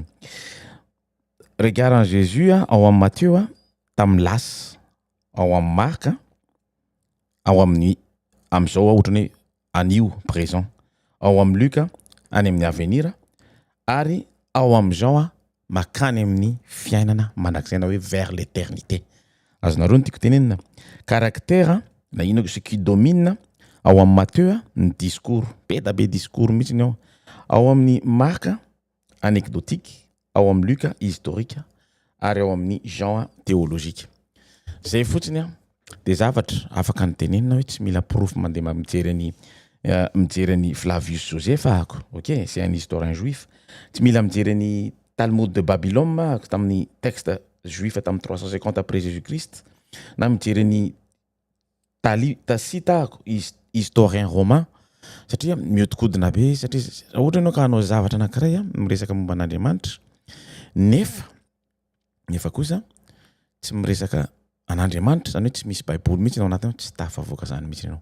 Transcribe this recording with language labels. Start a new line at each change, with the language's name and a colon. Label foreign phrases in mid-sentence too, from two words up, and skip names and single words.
Malagasy: Regardant Jésus ao amin'ny Matthieu tamin'ny lasy, ao amin'ny Marc ao amin'ny amin'izao ohatrany hoe anio présent, ao amin'ny Luc any amin'ny avenir ary ao amin'ny Jean makany amin'ny fiainana mandrakizay na hoe
French: vers l'éternité.
Malagasy: Azonareo ny tiako tenenina caractère na ino
French: ce qui domine
Malagasy: ao amin'ny Matthieu ny discours be da be discours mihitsy ny ao, ao amin'ny Marc anecdotique, ao amin'ny Luc historique ary ao amin'ny Jean théologique. Zay fotsiny dia zavatra afaka ny tenenina hoe tsy mila proof mandeha mijery ny Flavius Joseph ako.
French: OK, c'est un historien juif.
Malagasy: Tsy mila mijery ny Talmud de Babylone tamin'ny
French: texte juif
Malagasy: tamin'ny 350 après Jésus-Christ na mijery ny Tacite ako
French: historien romain
Malagasy: satria miodikodina be satria ohatra ianao ka hanao zavatra anankiray miresaka momba an'Andriamanitra nefa kosa tsy miresaka an'Andriamanitra zany hoe tsy misy baiboly mihitsy ao anatiny tsy tafavoaka zany mihitsy ianao.